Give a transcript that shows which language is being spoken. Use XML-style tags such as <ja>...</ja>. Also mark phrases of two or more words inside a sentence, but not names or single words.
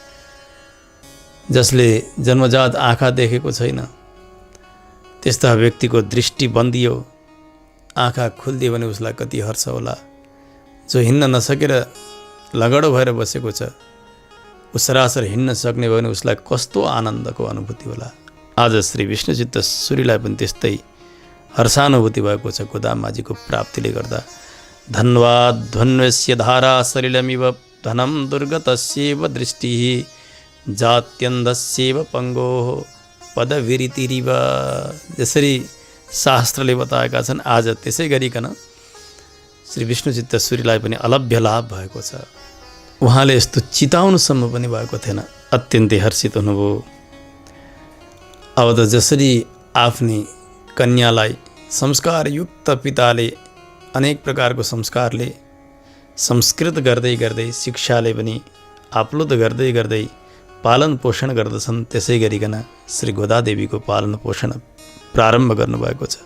<ne>जसले जन्मजात आँखा देखेको छैन त्यस्ता व्यक्तिको दृष्टि बन्दियो, आँखा खुलिदियो भने उसलाई कति हर्ष होला। जो हिँड्न नसकेर लगडो भएर बसेको छ ऊ सरासर हिँड्न सक्ने भयो भने उसलाई कस्तो आनन्दको अनुभूति होला। आज श्री विष्णुचित्त सूरीलाई पनि त्यस्तै हर्षानुभूति भएको छ गोदामाजीको प्राप्तिले गर्दा।</ne> <sa>धन्वाद ध्वन्वस्य धारा सलिलमिव धनं दुर्गतस्यैव दृष्टिः जात्यन्धस्यैव पङ्गोः पदविरितिरिव।</sa> <ne>जसरी शास्त्रले बताएका छन् आज त्यसै गरिकन श्री विष्णुचित्त सूरीलाई पनि अलभ्य लाभ भएको छ। उहाँले यस्तो चिताउनुसम्म पनि भएको थिएन, अत्यन्तै हर्षित हुनुभयो। अब त जसरी आफ्नी कन्यालाई संस्कारयुक्त पिताले अनेक प्रकारको संस्कारले संस्कृत गर्दै गर्दै शिक्षाले पनि आप्लुत गर्दै गर्दै पालन पोषण गर्दछन्, त्यसै गरिकन श्री गोदादेवीको पालन पोषण प्रारम्भ गर्नुभएको छ।</ne>